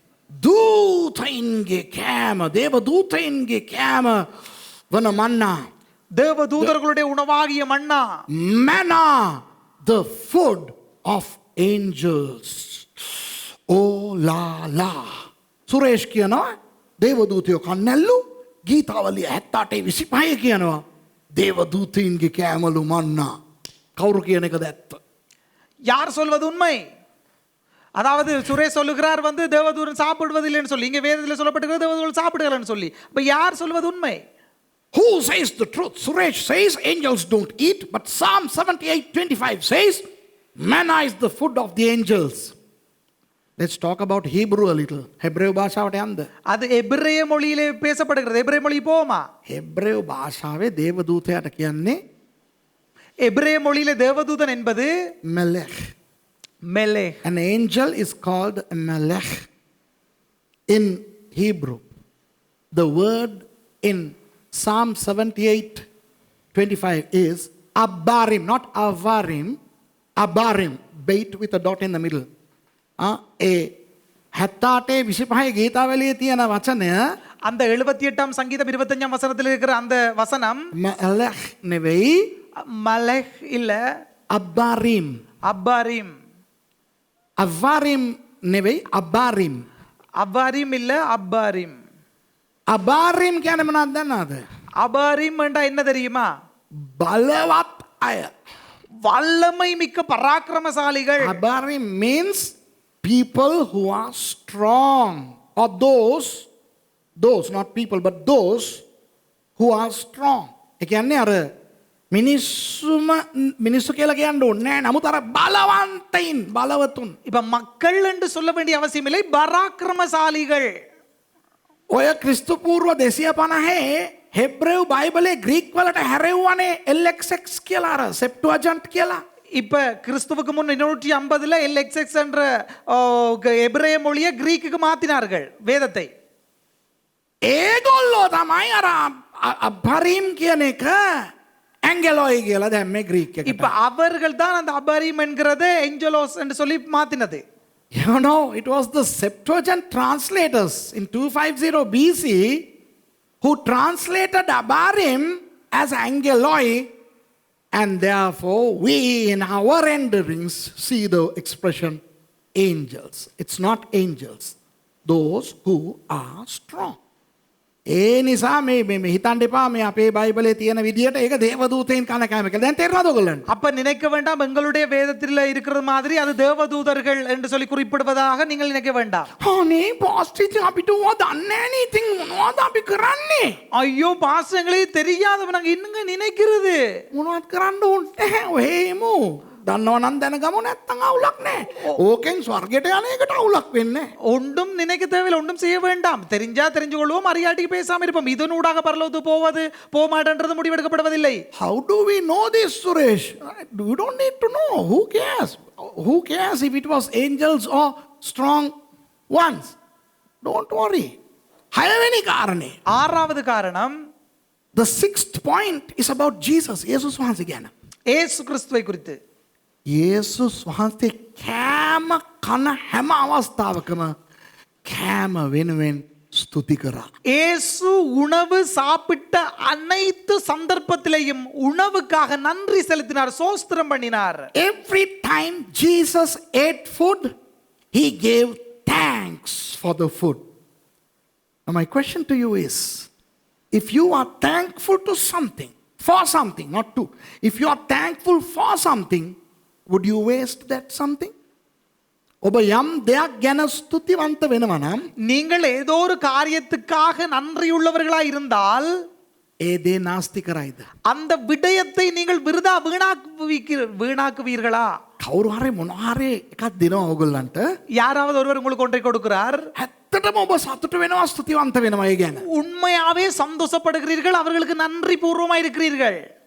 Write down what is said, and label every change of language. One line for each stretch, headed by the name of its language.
Sinhala: දූතයින්ගේ කෑම, දේව දූතයින්ගේ කෑම වන මන්නා.
Tamil: தேவதூதர்களுடைய உணவாகிய மன்னா.
English: Manna, the food of angels.
Sinhala: Oh la la. Suresh කියනවා දේවදූතයෝ කන්නැල්ලු. ගීතාවලිය 78 25 කියනවා දේවදූතයින්ගේ කෑමලු මන්නා. කවුරු කියන එකද ඇත්ත?
Tamil: யார் சொல்வது உண்மை? அதாவது சுரேஷ் சொல்லுகிறார் வந்து தேவதூதன் சாப்பிடுவதில்லைன்னு சொல்லி, இங்க வேதத்தில் சொல்லப்பட்டிருக்கிறது தேவதூதர்கள் சாப்பிடுகிறான்னு சொல்லி. அப்ப யார் சொல்வது உண்மை?
English: Who says the truth? Suresh says angels don't eat, but Psalm 78:25 says manna is the food of the angels. Let's talk about Hebrew a little.
Sinhala: Hebrew භාෂාවට යන්න.
Tamil: அது எபிரேய மொழியிலே பேசப்படுகிறது. எபிரேய மொழி போமா?
Sinhala: Hebrew භාෂාවේ දේවදූතයාට කියන්නේ
Tamil: எபிரேய மொழியிலே தேவதூதன் என்பது
Hebrew: melech.
Tamil: மெலேக்.
English: An angel is called a melech in Hebrew. The word in Psalm 78:25 is abarim, not avarim. Abarim, bait with a dot in the middle.
Sinhala: ඒ 78 25 ගීතාවලියේ තියෙන වචනය
Tamil: அந்த 78ஆம் சங்கீதம் 25ஆம் வசனத்தில் இருக்கிற அந்த வசனம்
Sinhala: මැලෙහ් නෙවෙයි
Tamil: மலஹ் இல்ல
Sinhala: අබ්බාරීම්.
Tamil: அப்பாரிம்.
Sinhala: අවාරීම් නෙවෙයි අබාරීම්.
Tamil: அவ்வாரிம் இல்ல அப்பாரிம்.
Sinhala: අබාරීම් කියන්නේ මොනවද දන්නවද?
Tamil: அபாரிம் என்றா என்ன தெரியுமா?
Sinhala: බලවත් අය.
Tamil: வல்லமை மிக்க பராக்கிரமசாலிகள்.
English: Abarim means people who are strong, or those not people but those who are strong.
Sinhala: ඒ කියන්නේ අර මිනිස්සු කියලා කියන්න ඕනේ නෑ. නමුත් අර බලවන්තයින් බලවතුන්.
Tamil: இப்ப மக்கள் என்று சொல்ல வேண்டிய அவசியம் இல்லை, பராக்கிரமசாலிகள்.
Sinhala: ඔය ක්‍රිස්තු පූර්ව 250 හෙබ්‍රෙව් බයිබලේ ග්‍රීක් වලට හැරෙව්වනේ LXX කියලා අර සෙප්ටුවජන්ට් කියලා.
Tamil: இப்ப கிறிஸ்துவுக்கு முன் 250ல LXX என்ற எபிரேய மொழியை கிரீக்குக்கு மாத்தினார்கள் வேதத்தை.
Sinhala: ඒගොල්ලෝ තමයි අර අබරිම් කියන එක ඇන්ගලොයි කියලා දැම්මේ ග්‍රීක් එකට.
Tamil: இப்ப அவர்கள் தான் அந்த அபாரிம் என்கிறதை ஏஞ்சலோஸ் என்று சொல்லி மாத்தினது.
English: You know, it was the Septuagint translators in 250 BC who translated Abarim as Angeloi, and therefore we in our renderings see the expression angels. It's not angels, those who are strong.
Sinhala: ඒ නිසා මේ හිතන්න එපා මේ අපේ බයිබලේ තියෙන විදියට ඒක දේවදූතයන් කන කෑම කියලා. දැන් තේරෙනවද ඔයගොල්ලන්ට?
Tamil: அப்ப நினைக்க வேண்டாம் எங்களுடைய வேதத்தில் இருக்கிற மாதிரி அது தேவதூதர்கள் என்று சொல்லி குறிப்பிடுவதாக நீங்கள் நினைக்க வேண்டாம்.
Sinhala: අනේ පාස්ටර් අපිට ඕවා දන්නේ නැහැ නේ. ඉතින් මොනවද අපි කරන්නේ?
Tamil: ஐயோ பாஸ்டர் எங்களுக்கு தெரியாதவ நாங்க இன்னுங்க நினைக்கிறது.
Sinhala: මොනවද කරන්න ඕනේ නැහැ. ඔහෙමු. දන්නව නම් දැනගමු නැත්තම් අවුලක් නැහැ. ඕකෙන් ස්වර්ගයට යන එකට අවුලක් වෙන්නේ නැහැ.
Tamil: ஒன்றும் நினைக்க தேவையில்லை, ஒன்றும் செய்ய வேண்டாம். தெரிஞ்சா தெரிஞ்சு கொள்வோம், அறியாட்டிக்கு பேசாம இருப்போம். இதனூடாக பரலோகத்துக்கு போவது போமாட்டன்றது முடிவெடுக்கப்படுவதில்லை.
English: How do we know this, Suresh? You don't need to know. Who cares? Who cares if it was angels or strong ones? Don't worry.
Sinhala: හයවෙනි කාරණේ.
Tamil: ஆறாவது காரணம்,
English: The sixth point is about Jesus.
Sinhala: යේසුස් වහන්සේ ගැන.
Tamil: ஏசு கிறிஸ்துவை குறித்து.
Sinhala: යේසුස් වහන්සේ කෑම කන හැම අවස්ථාවකම කෑම වෙනුවෙන් ස්තුති කරා.
Tamil: ஏசு உணவு சாப்பிட்ட அனைத்து சந்தர்ப்பத்திலேயும் உணவுக்காக நன்றி செலுத்தினார், சோஸ்திரம் பண்ணினார்.
English: Every time Jesus ate food, he gave thanks for the food. Now my question to you is, if you are thankful to something, for something, not to, if you are thankful for something, would you waste that something?
Sinhala: ඔබ යම් දෙයක් ගැන ස්තුතිවන්ත වෙනවා නම්
Tamil: நீங்கள் ஏதோ ஒரு காரியத்துக்காக நன்றியுள்ளவர்களாய் இருந்தால்
Sinhala: ඒ දේ නාස්ති කරයිද?
Tamil: அந்த விடயத்தை நீங்கள் விருதா வீணாக்குவீர்களா?
Sinhala: කවුරු හරි මොනවා හරි එකක් දෙනවා ඕගොල්ලන්ට.
Tamil: யாராவது ஒருவர் உங்களுக்கு ஒன்றை கொடுக்கிறார்,
Sinhala: ඇත්තටම ඔබ සතුට වෙනවා, ස්තුතිවන්ත වෙනවා ඒ ගැන.
Tamil: உண்மையாவே சந்தோஷப்படுகிறீர்கள், அவர்களுக்கு நன்றி பூர்வமா இருக்கிறீர்கள்.